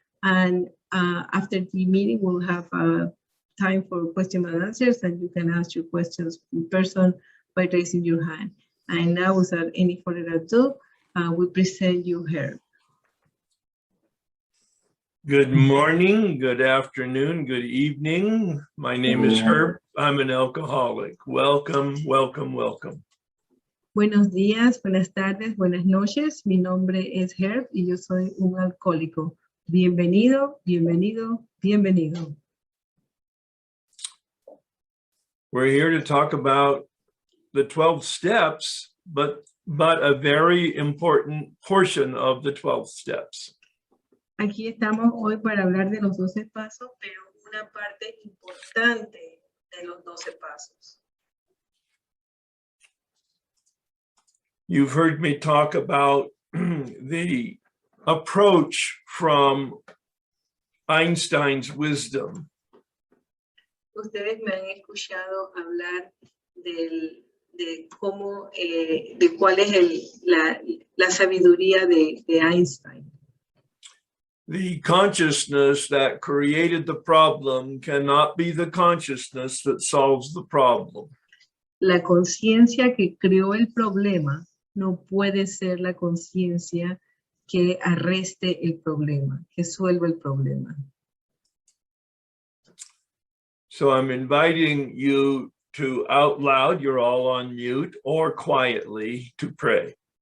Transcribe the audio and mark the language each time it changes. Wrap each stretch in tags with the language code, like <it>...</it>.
<en>And after the meeting, we'll have time for questions and answers, and you can ask your questions in person by raising your hand. And now, without any further ado, we present you Herb. Good morning, good afternoon, good evening. My name is Herb. I'm an alcoholic. Welcome, welcome, welcome.</en> <es>Buenos días, buenas tardes, buenas noches. Mi nombre es Herb y yo soy un alcohólico. Bienvenido, bienvenido, bienvenido.</es> <en>We're here to talk about the 12 steps, but a very important portion of the 12 steps.</en> <es>Aquí estamos hoy para hablar de los 12 pasos, pero una parte importante de los 12 pasos.</es> <en>You've heard me talk about the approach from Einstein's wisdom.</en> <es>Ustedes me han escuchado hablar de cómo, de cuál es la sabiduría de Einstein.</es> <en>The consciousness that created the problem cannot be the consciousness that solves the problem.</en> <es>La conciencia que creó el problema no puede ser la conciencia que arreste el problema, que suelva el problema.</es> <en>So I'm inviting you to out loud, you're all on mute, or quietly to pray.</en>